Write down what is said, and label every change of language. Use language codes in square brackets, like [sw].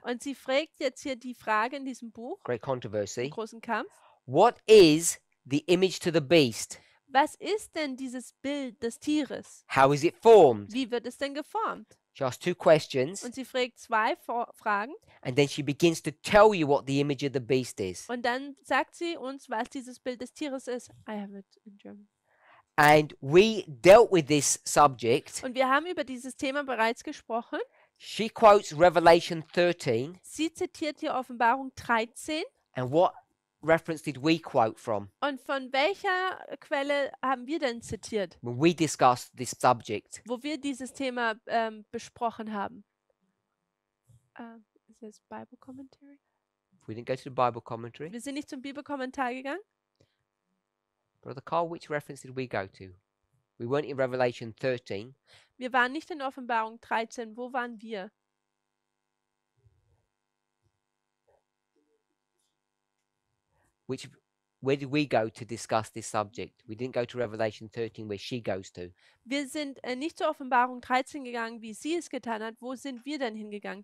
[de] Und sie fragt jetzt hier die Frage in diesem Buch, [en] Great Controversy, [de] im großen Kampf. [en] what is the image to the beast? [de] Was ist denn dieses Bild des Tieres? [en] How is it formed? [de] Wie wird es denn geformt? [en] She asks two questions, [de] Und sie fragt zwei Fragen [en] and then she begins to tell you what the image of the beast is. [de] und dann sagt sie uns, was dieses Bild des Tieres ist. [en] I have it in German. And we dealt with this subject. [de] Und wir haben über dieses Thema bereits gesprochen. [en] She quotes Revelation 13. [de] Sie zitiert hier Offenbarung 13. [en] And what reference did we quote from [de] Und von welcher Quelle haben wir denn zitiert, [en] when we discussed this subject? [de] wo wir dieses Thema besprochen haben? Ist das Bible Commentary? [en] We didn't go to the Bible commentary. [de] Wir sind nicht zum Bibelkommentar gegangen. [en] Brother Carl, which reference did we go to? We weren't in Revelation 13. [de] Wir waren nicht in Offenbarung 13. Wo waren wir? [en] Where did we go to discuss this subject? We didn't go to Revelation 13 where she goes to. [de] Wir sind nicht zur Offenbarung 13 gegangen, wie sie es getan hat. Wo sind wir denn hingegangen?